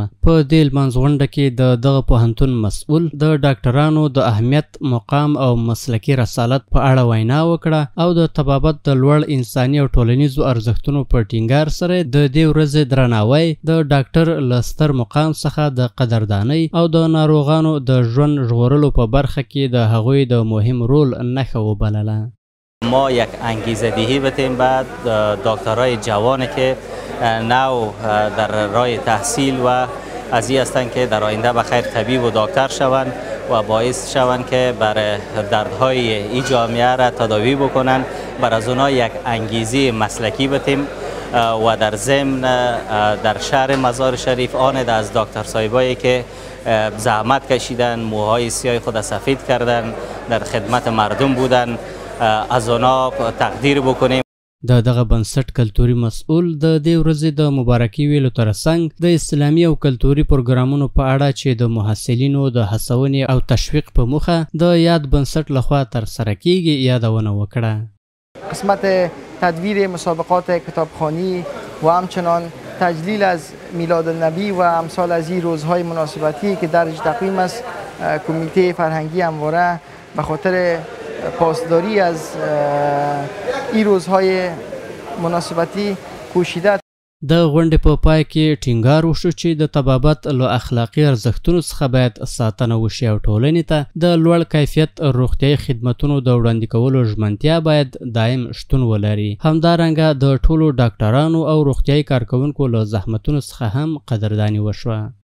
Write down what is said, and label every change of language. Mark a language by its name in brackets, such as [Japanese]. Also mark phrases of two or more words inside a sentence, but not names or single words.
[Pashto] په دې لمانځغونډه کې دغه پوهنتون مسؤل د ډاکټرانو د اهمیت، مقام او مسلکي رسالت په اړه وینا وکړه او د طبابت د لوړ انساني او ټولنیزو ارزښتونو په ټینګار سره د دې ورځې درناوی د ډاکټر له ستر مقام څخه د قدردانۍ او د ناروغانو د ژوند ژغورلو په برخه کې د هغوی د مهم رول نښه وبلله. [Persian] ما یک انگیزه دهی بتیم بعد دکترای جوانی که نو در راه تحصیل و از این هستند که در آینده بخیر طبیب و دکتر شوند و باعث شوند که برای دردهای این جامعه را تداوی بکنند. بر از اونا یک انگیزه مسلکی بتیم و در ضمن در شهر مزار شریف آن از دکتر صاحبایی که زحمت کشیدن، موهای سیاه خود سفید کردن، در خدمت مردم بودن، از اونا تقدیر بکنیم. [Pashto] دغه بنسټ کلتوري مسؤل د دې ورځې د مبارکي ویلو ترڅنګ د اسلامي او کلتوري پروګرامونو په اړه چې د محصلینو د هڅونې او تشویق په موخه د یاد بنسټ لخوا ترسره کیږي یادونه وکړه. [Persian] قسمت تدویر مسابقات کتابخوانی و همچنان تجلیل از میلاد النبی و امثال از این روزهای مناسبتی که درج تقویم است، کمیته فرهنگی همواره به خاطر پاسداری از این روزهای مناسبتی کوشیده. [Pashto] د غونډې په پای کې ټینګار وشو چې د طبابت له اخلاقي ارزښتونو څخه باید ساتنه وشي او ټولنې ته د لوړ کیفیت روغتیايي خدمتونو د وړاندې کولو ژمنتیا باید دایم شتون ولري. همدارنګه د ټولو ډاکټرانو او روغتیايي کارکوونکو له زحمتونو څخه هم قدرداني وشوه.